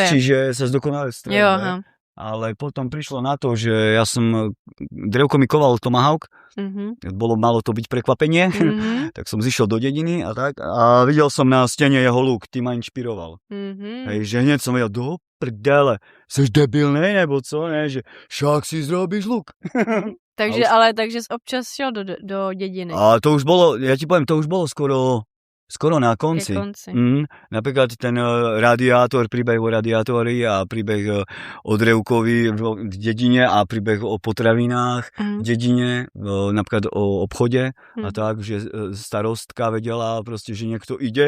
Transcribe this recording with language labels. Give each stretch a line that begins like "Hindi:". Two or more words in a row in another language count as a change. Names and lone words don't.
Slovak: Čiže sa zdokonale streľbe.
Czech: Jo, aha.
Slovak: Ale potom prišlo na to, že ja som, drevko mi koval tomahawk, malo to byť prekvapenie, tak som zišiel do dediny a tak a videl som na stene jeho luk, tým ma inšpiroval. Hej, že hneď som vedel,
Czech: do prdele, seš debilnej nebo co, ne, že však si zrobíš luk. Takže občas šel do dediny.
Slovak: A to už bolo, ja ti poviem, to už bolo skoro na konci. Napríklad ten príbeh o radiátori a príbeh o drevkovi v dedine a príbeh o potravinách v dedine, napríklad o obchode a tak, že starostka vedela proste, že niekto ide.